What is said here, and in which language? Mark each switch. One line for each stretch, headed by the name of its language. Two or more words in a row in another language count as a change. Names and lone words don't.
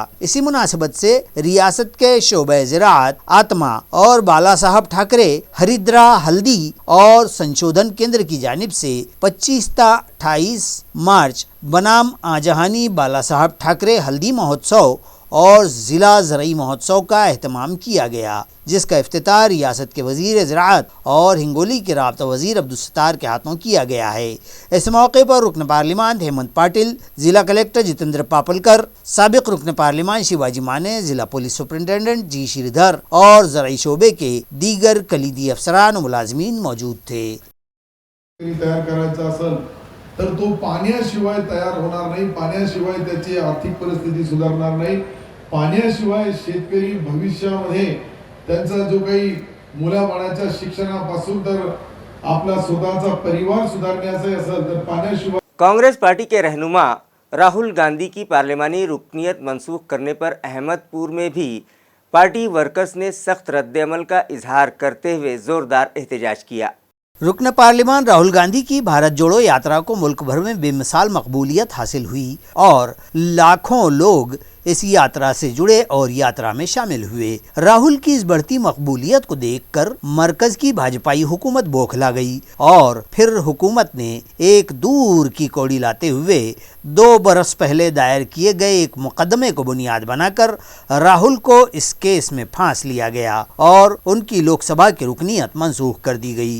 Urdu: اسی مناسبت سے ریاست کے شعبہ زراعت، آتما اور بالا صاحب ٹھاکرے ہریدرا ہلدی اور سنشودھن کیندر کی جانب سے 25 تا 28 مارچ بنام آجہانی بالا صاحب ٹھاکرے ہلدی مہوتسو اور ضلع زرعی مہوتسو کا اہتمام کیا گیا، جس کا افتتاح ریاست کے وزیر زراعت اور ہنگولی کے رابطہ وزیر عبدالستار کے ہاتھوں کیا گیا ہے۔ اس موقع پر رکن پارلیمان ہیمنت پاٹل، ضلع کلکٹر جتیندر پاپلکر، سابق رکن پارلیمان شیواجی مانے، ضلع پولیس سپرنٹینڈنٹ جی شریدھر اور زرعی شعبے کے دیگر کلیدی افسران و ملازمین موجود تھے۔
Marathi: तयार करायचा असेल तर तो पाण्याशिवाय तयार होणार नाही, पाण्याशिवाय त्याची आर्थिक परिस्थिती सुधारणार नाही, पाण्याशिवाय शेतकरी भविष्यामध्ये त्यांचा जो काही मुलाबाळाच्या शिक्षणापासून तर आपला स्वतःचा परिवार सुधारण्याचा असेल तर पाण्याशिवाय।
Urdu: کانگریس پارٹی کے رہنما راہل گاندھی کی پارلیمانی رکنیت منسوخ کرنے پر احمدپور میں بھی
English: party workers
Urdu: نے سخت ردعمل کا اظہار کرتے ہوئے زوردار احتجاج کیا. رکن پارلیمان راہل گاندھی کی بھارت جوڑو یاترا کو ملک بھر میں بے مثال مقبولیت حاصل ہوئی اور لاکھوں لوگ اس یاترا سے جڑے اور یاترا میں شامل ہوئے۔ راہل کی اس بڑھتی مقبولیت کو دیکھ کر مرکز کی بھاجپائی حکومت بوکھلا گئی اور پھر حکومت نے ایک دور کی کوڑی لاتے ہوئے 2 برس پہلے دائر کیے گئے ایک مقدمے کو بنیاد بنا کر راہل کو اس کیس میں پھانس لیا گیا اور ان کی لوک سبھا کی رکنیت منسوخ کر دی گئی۔